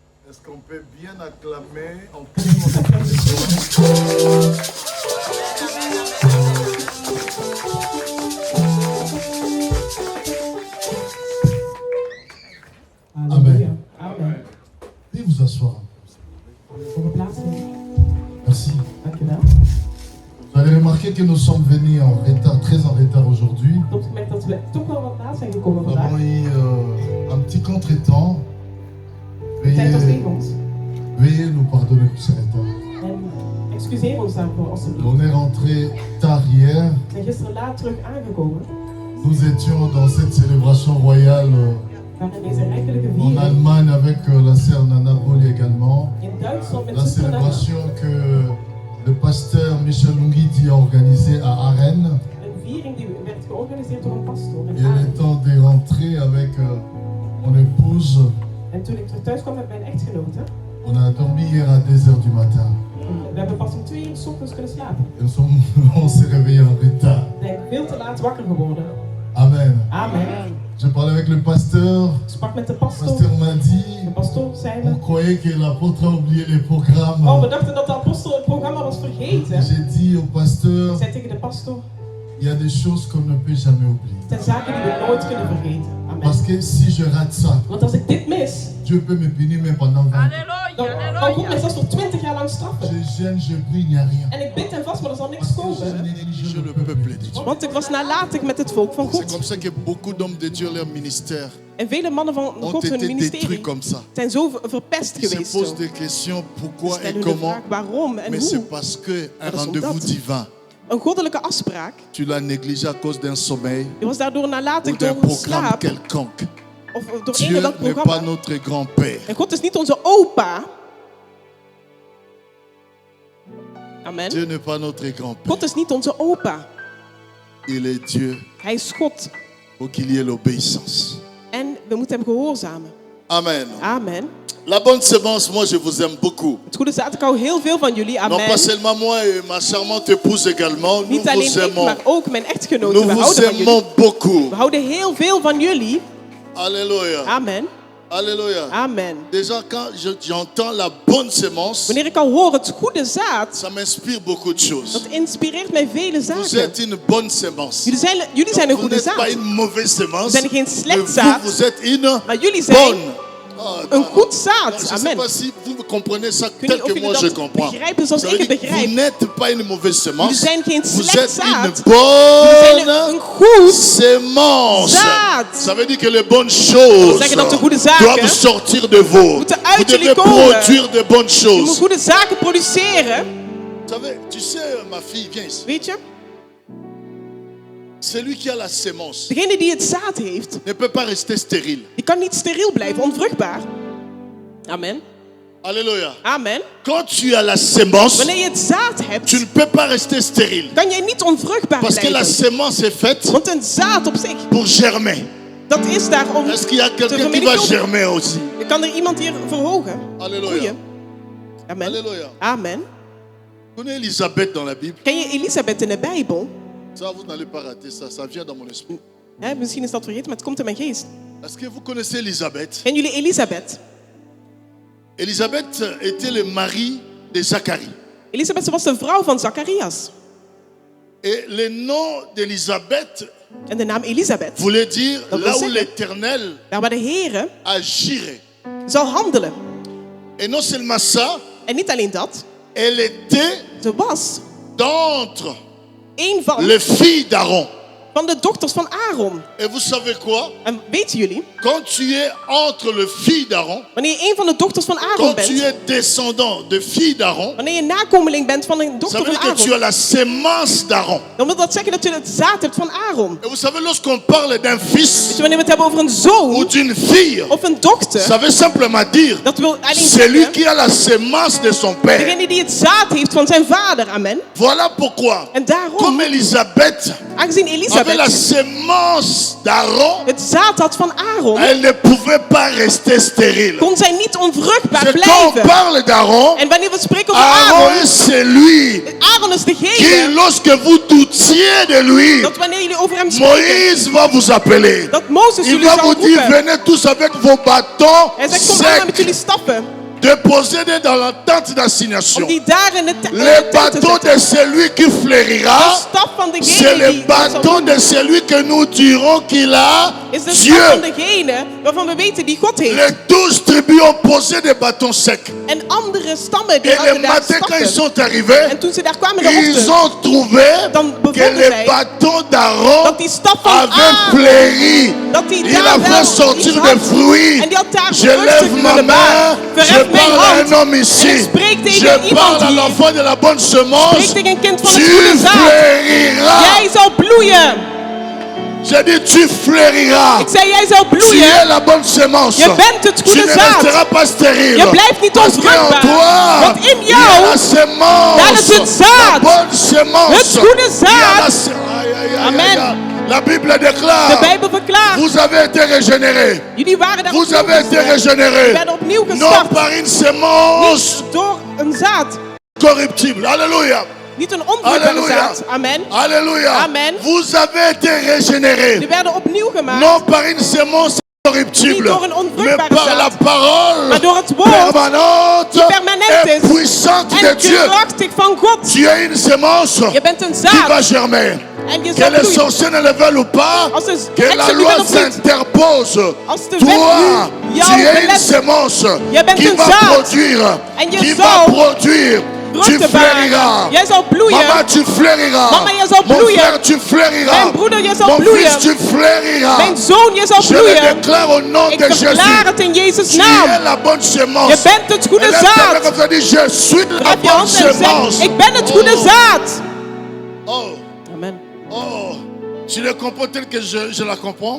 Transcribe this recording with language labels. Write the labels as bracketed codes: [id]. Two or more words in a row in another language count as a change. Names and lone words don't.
[fr] Est-ce qu'on peut bien acclamer en criant? Amen. Amen. Veuillez vous asseoir. [nl] Voor het laatste. [fr] Merci. [nl] Dankjewel. [fr] Vous avez remarqué que nous sommes venus en retard, très en retard aujourd'hui. [nl] Ik heb gemerkt dat we toch wel wat laat zijn gekomen [fr] Nous [nl] vandaag. [fr] avons eu un petit contretemps. [nl] De tijd was [fr] Veuillez, [nl] tegen ons. [fr] veuillez nous pardonner pour ce retard. [nl] En excuseer ons daarvoor alstublieft. [fr] On est rentré tard hier. [nl] We zijn gisteren laat terug aangekomen. [fr] Nous étions dans cette célébration royale [nl] Waarin deze rijkelijke en viering [fr] Allemagne avec la sœur Nana Boli également. [nl] in Duitsland met [fr] La [nl] zuster Nana. [fr] célébration que le pasteur Michel Lungidi a organisée à Arène. [nl] Een viering die werd georganiseerd door een pastoor in [fr] Et le [nl] Aken. [fr] temps de rentrer avec mon épouse, [nl] En toen ik terug thuis kwam met mijn echtgenote, [fr] on a dormi hier à 2h du matin. [nl] we hebben pas om 2 uur 's ochtends kunnen slapen. [fr] Et on s'est réveillé en retard. [nl] We zijn veel te laat wakker geworden. Amen. Amen. [fr] Je parlais avec le pasteur. [nl] Ik sprak met de [fr] Le [nl] pastoor. [fr] pasteur m'a dit, [nl] De pastoor zei [fr] on [nl] me, [fr] croyait que l'apôtre a oublié les programmes. [nl] oh, we dachten dat de apostel het programma was vergeten. [fr] J'ai dit au pasteur, [nl] Ik zei tegen de pastoor, [fr] il y a des choses qu'on ne peut jamais oublier. [nl] het zijn zaken die we nooit kunnen vergeten. Amen. [fr] Parce que si je rate ça, [nl] Want als ik dit mis, [fr] Dieu peut me punir même pendant 20 ans. [nl] dan kan God mij zelfs voor 20 jaar lang straffen. [fr] Je gêne, je prie, il n'y a rien. [nl] En ik bid en vast, maar er zal niks [fr] Parce que [nl] komen. [fr] j'ai négligé le peuple de Dieu. [nl] Want ik was nalatig met het volk van [fr] C'est [nl] God. [fr] comme ça que beaucoup d'hommes de Dieu, leur ministère, [nl] En vele mannen van [fr] ont [nl] God, hun [fr] été [nl] ministerie, [fr] détruits comme ça. [nl] zijn zo verpest [fr] Ils se [nl] geweest. [fr] posent [nl] Zo. [fr] des questions, [nl] Ze [fr] pourquoi et [nl] stellen hun de [fr] comment. [nl] vraag waarom en [fr] Mais c'est [nl] hoe. [fr] parce qu'un [nl] Dat is [fr] rendez-vous [nl] omdat. [fr] divin, [nl] Een goddelijke afspraak. [fr] tu l'as négligé à cause d'un sommeil [nl] Je was daardoor [fr] ou [nl] nalatig [fr] d'un [nl] door een [fr] programme [nl] slaap. [fr] quelconque. [nl] Of door [fr] Dieu [nl] een of dat [fr] n'est pas [nl] programma. [fr] notre grand-père. [nl] En God is niet onze opa. Amen. [fr] Dieu n'est pas notre grand-père. [nl] God is niet onze opa. [fr] Il est Dieu. [nl] Hij is God. [fr] Faut qu'il y ait l'obéissance. [nl] En we moeten hem gehoorzamen. Amen. Amen. [fr] La bonne semence, moi je vous aime beaucoup. [nl] Het goede zaad, ik hou heel veel van jullie. [fr] Non pas Amen. seulement moi et ma charmante épouse également. Nous [nl] Niet alleen [fr] vous [nl] ik, [fr] aimons. [nl] maar ook mijn echtgenoten. [fr] Nous [nl] We [fr] vous [nl] houden van jullie. [fr] aimons beaucoup. [nl] We houden heel veel van jullie. [fr] Alléluia. [nl] Amen. [fr] Alléluia. [nl] Amen. [fr] Déjà quand j'entends la bonne semence, [nl] Wanneer ik al hoor het goede zaad, [fr] ça m'inspire beaucoup de choses. [nl] dat inspireert mij vele [fr] Vous [nl] zaken. [fr] êtes une bonne semence. [nl] Jullie zijn een [fr] Vous [nl] goede [fr] n'êtes pas [nl] zaad. [fr] une mauvaise semence. [nl] We zijn geen [fr] Mais [nl] slecht [fr] vous, [nl] zaad, [fr] vous êtes une [nl] maar jullie zijn [fr] bonne. Ah, [nl] een [fr] non. [nl] goed [fr] Je [nl] zaad. [fr] ne sais [nl] Amen. [fr] pas si vous comprenez ça [nl] Ik weet [fr] tel [nl] niet of [fr] que [nl] jullie [fr] moi je [nl] dat [fr] comprends. [nl] begrijpen zoals [fr] Ça [nl] ik [fr] veut [nl] het [fr] dire que vous [nl] begrijp. [fr] n'êtes pas une mauvaise [nl] Jullie [fr] semence. [nl] zijn geen [fr] Vous [nl] slecht [fr] êtes une [nl] zaad. Jullie zijn een [fr] bonne [nl] goed [fr] sémence. [nl] zaad. [fr] Ça veut dire que les bonnes choses [nl] zeggen dat de goede zaken [fr] doivent sortir de vous. [nl] moeten [fr] Vous [nl] uit [fr] devez [nl] jullie komen. [fr] produire de bonnes [nl] Je moet [fr] choses. [nl] goede zaken produceren. [fr] Vous savez, tu sais, ma fille, viens ici. [nl] Weet je, [fr] Celui qui a la sémence [nl] degene die het zaad heeft, [fr] ne peut pas rester stérile. [nl] die kan niet steriel blijven, onvruchtbaar. Amen. Alléluia. Amen. [fr] Quand tu as la sémence, [nl] Wanneer je het zaad hebt, [fr] tu ne peux pas rester stérile. [nl] kan jij niet onvruchtbaar [fr] Parce que la [nl] blijven. [fr] sémence est faite [nl] Want een zaad op zich, [fr] pour germer. [nl] dat is daar om [fr] Est-ce qu'il y a [nl] te [fr] quelqu'un qui va [nl] vermenigvuldigen. [fr] germer aussi? [nl] Kan er iemand hier verhogen? Alléluia. Groeien. Amen. Alléluia. Amen. [fr] Vous connaissez Élisabeth dans la Bible? [nl] Ken je Elisabeth in de Bijbel? [fr] Ça, vous n'allez pas rater ça. Ça vient dans mon esprit. [nl] Hè, misschien is dat vergeten, maar het komt in mijn geest. [fr] Est-ce que vous connaissez Élisabeth? [nl] Kennen jullie Elisabeth? [fr] Élisabeth était le mari de Zacharie. [nl] Elisabeth, ze was de vrouw van Zacharias. [fr] Et le nom d'Élisabeth [nl] En de naam Elisabeth, [fr] voulait dire [nl] Dat wil [fr] là où [nl] zeggen, [fr] l'Éternel [nl] daar waar de Heere [fr] agirait. [nl] zal handelen. [fr] Et non seulement ça, [nl] En niet alleen dat, [fr] elle était [nl] ze was [fr] d'entre [nl] een van [fr] les filles d'Aaron. [nl] de dochters van Aaron. [fr] Et vous savez quoi? [nl] En weten jullie, [fr] Quand tu es entre les filles d'Aaron, [nl] wanneer je een van de dochters van Aaron [fr] quand tu [nl] bent, [fr] es descendant de filles d'Aaron, [nl] wanneer je nakomeling bent van een [fr] ça [nl] dochter [fr] veut [nl] van [fr] dire que tu as [nl] Aaron, [fr] la sémence d'Aaron. [nl] dan wil dat zeggen dat je het zaad hebt van Aaron. [fr] Et vous savez, lorsqu'on parle d'un [nl] Weet [fr] fils [nl] je, wanneer we het hebben over een [fr] ou [nl] zoon [fr] d'une fille, [nl] of een dochter, [fr] ça veut simplement dire [nl] dat wil alleen [fr] celui [nl] zeggen, [fr] qui a la sémence de son père. [nl] degene die het zaad heeft van zijn vader. Amen. [fr] Voilà pourquoi, [nl] En daarom, [fr] comme Élisabeth [nl] aangezien [fr] avait la [nl] Elisabeth [fr] sémence d'Aaron, [nl] het zaad had van Aaron, [fr] elle ne pouvait pas rester stérile. [nl] kon zij niet onvruchtbaar [fr] C'est quand on [nl] blijven. [fr] parle d'Aaron, [nl] En wanneer we spreken over [fr] Aaron [nl] Aaron, [fr] est celui [nl] Aaron is [fr] qui, [nl] degene [fr] lorsque vous doutiez de lui, [nl] dat wanneer jullie over hem spreken, [fr] Moïse va vous appeler. [nl] dat Mozes [fr] Il [nl] jullie [fr] va [nl] zal [fr] vous dire, [nl] roepen. [fr] venez tous avec vos bâtons [nl] Hij zegt, kom aan met jullie [fr] secs. [nl] stappen. [fr] déposez-les dans la tente d'assignation. [nl] Om die daar in de [fr] Les [nl] tent te [fr] bâtons [nl] zetten. [fr] de celui qui [nl] De [fr] fleurira, [nl] staf van [fr] c'est [nl] degene [fr] le [nl] die [fr] bâton de celui que nous dirons qu'il a [nl] is de [fr] Dieu. [nl] staf van degene waarvan we weten die God heeft. [fr] Les 12 tribus ont posé des bâtons secs. [nl] En andere stammen die [fr] Et le [nl] hadden daar [fr] matin, quand ils [nl] staffen. [fr] sont arrivés, [nl] En toen ze daar kwamen in de [fr] ils [nl] ochtend, [fr] ont trouvé [nl] dan [fr] que [nl] bevonden [fr] les [nl] zij [fr] bâtons d'Aaron [nl] dat die staf van [fr] avaient [nl] Aaron, [fr] fleuri. [nl] dat die [fr] Il [nl] daar [fr] a [nl] wel [fr] fait sortir [nl] iets [fr] des [nl] had. [fr] fruits. [nl] En die had daar [fr] Je [nl] vruchten [fr] lève ma [nl] kunnen [fr] main, [nl] maken. [fr] je [nl] Verhef mijn [fr] parle à un [nl] hand. [fr] homme [nl] En [fr] ici. [nl] ik spreek tegen [fr] Je [nl] iemand [fr] parle à [nl] hier. [fr] l'enfant de la bonne semence. [nl] Spreek tegen een kind van [fr] Tu [nl] het goede zaad. [fr] fleuriras. [nl] Jij zal bloeien. [fr] J'ai dit tu fleuriras. [nl] Ik zei jij zal [fr] Tu es [nl] bloeien. [fr] la bonne semence. [nl] Je bent het [fr] Tu [nl] goede [fr] ne [nl] zaad. [fr] resteras pas stérile. [nl] Je blijft niet [fr] Parce qu'en [nl] onvruchtbaar. [fr] toi, [nl] Want in [fr] il y a [nl] jou, [fr] la semence. [nl] daar is het zaad. [fr] La bonne semence. [nl] Het goede [fr] Il y a la [nl] zaad. [fr] se- Aïe, aïe, aïe, [nl] Amen. [fr] aïe. La Bible [nl] De [fr] déclare, [nl] Bijbel verklaart. [fr] vous avez été régénérés. [nl] Jullie waren daar [fr] Vous [nl] opnieuw [fr] avez été [nl] gestart. [fr] régénérés. [nl] Je werden opnieuw [fr] Non [nl] gestart. [fr] par une semence [nl] Niet door een zaad. [fr] corruptible. Alléluia. [nl] Niet een onvruchtbare [fr] Alléluia. [nl] zaad. Amen. [fr] Alléluia. [nl] Amen. [fr] Vous avez été régénérés. [nl] Die werden opnieuw gemaakt. [fr] Non par une semence corruptible, [nl] Niet door een [fr] mais [nl] onvruchtbare [fr] par la [nl] zaad. [fr] parole [nl] Maar door het woord [fr] permanente [nl] die permanent [fr] et [nl] is. [fr] puissante de [nl] En [fr] Dieu. [nl] krachtig van God. [fr] Tu es une semence [nl] Je bent een [fr] qui va [nl] zaad. [fr] germer. [nl] En je [fr] Que [nl] zal [fr] les [nl] bloeien. [fr] sorciers ne le veulent ou pas, [nl] Als de [fr] que la [nl] heksen [fr] loi [nl] willen of niet. [fr] s'interpose. [nl] Als de [fr] Toi, [nl] wet nu [fr] tu [nl] jou [fr] es une [nl] belet. [fr] semence [nl] Jij bent [fr] qui [nl] een [fr] va [nl] zaad. [fr] produire. [nl] En je [fr] Qui [nl] zal [fr] va produire. Tu [nl] vruchten [fr] fleuriras. [nl] baren. Jij zal bloeien. [fr] Maman, tu fleuriras. [nl] Mama, jij zal [fr] Mon [nl] bloeien. [fr] frère, tu fleuriras. [nl] Mijn broeder, jij zal [fr] Mon [nl] bloeien. [fr] fils, tu fleuriras. [nl] Mijn zoon, je zal [fr] Je le [nl] bloeien. [fr] déclare au nom [nl] Ik [fr] de Jésus. [nl] verklaar het in Jezus' [fr] Tu es [nl] naam. [fr] la bonne semence. [nl] Je bent het goede [fr] Et lève ta main [nl] zaad. [fr] comme ça, dis, je suis la [nl] Heb je [fr] bonne [nl] hand en [fr] semence. [nl] zeg, ik ben het goede zaad. [fr] Oh, [nl] Amen. [fr] oh. Tu le comprends tel que je la comprends?